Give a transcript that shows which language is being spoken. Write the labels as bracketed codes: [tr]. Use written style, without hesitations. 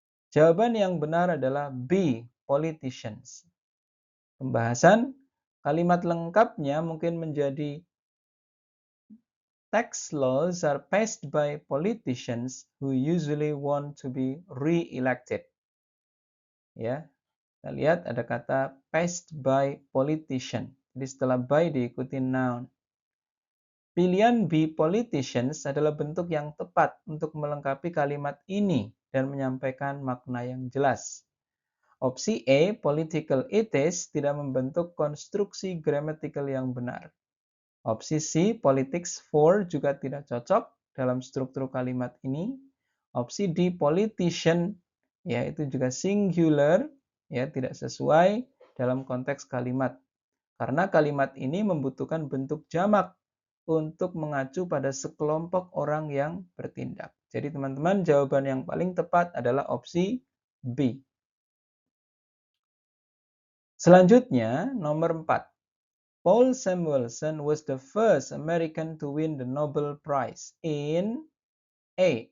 [id] Jawaban yang benar adalah B, politicians. Pembahasan, kalimat lengkapnya mungkin menjadi [en] tax laws are passed by politicians who usually want to be re-elected. [id] Ya, kita lihat ada kata passed by politician. Jadi setelah by diikuti noun. Pilihan B, politicians, adalah bentuk yang tepat untuk melengkapi kalimat ini dan menyampaikan makna yang jelas. Opsi A, political atheist, tidak membentuk konstruksi grammatical yang benar. Opsi C, politics for, juga tidak cocok dalam struktur kalimat ini. Opsi D, politician, yaitu juga singular, ya tidak sesuai dalam konteks kalimat. Karena kalimat ini membutuhkan bentuk jamak untuk mengacu pada sekelompok orang yang bertindak. Jadi teman-teman, jawaban yang paling tepat adalah opsi B. Selanjutnya, nomor 4. [en] Paul Samuelson was the first American to win the Nobel Prize in A.